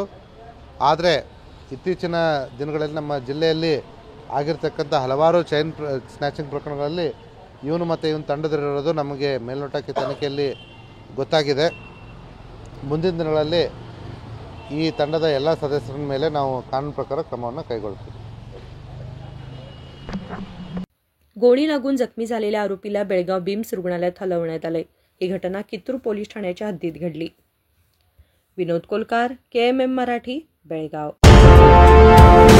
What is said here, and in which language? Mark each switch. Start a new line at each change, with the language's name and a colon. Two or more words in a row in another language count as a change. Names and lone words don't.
Kannada: ಆದರೆ ಇತ್ತೀಚಿನ ದಿನಗಳಲ್ಲಿ ನಮ್ಮ ಜಿಲ್ಲೆಯಲ್ಲಿ ಆಗಿರ್ತಕ್ಕಂಥ ಹಲವಾರು
English: chain snatching
Kannada: ಪ್ರಕರಣಗಳಲ್ಲಿ ಇವನು ಮತ್ತು ಇವನ ತಂಡದಲ್ಲಿರೋದು ನಮಗೆ ಮೇಲ್ನೋಟಕ್ಕೆ ತನಿಖೆಯಲ್ಲಿ ಗೊತ್ತಾಗಿದೆ. ಮುಂದಿನ ದಿನಗಳಲ್ಲಿ ಈ ತಂಡದ ಎಲ್ಲ ಸದಸ್ಯರ ಮೇಲೆ ನಾವು ಕಾನೂನು ಪ್ರಕಾರ ಕ್ರಮವನ್ನು ಕೈಗೊಳ್ತೀವಿ.
Marathi: गोळी लागून जखमी झालेल्या आरोपीला बेळगाव बिम्स रुग्णालयात हलवण्यात आले. ही घटना कित्तूर पोलीस ठाण्याच्या हद्दीत घडली. विनोद कोलकार, KMM मराठी, बेळगाव.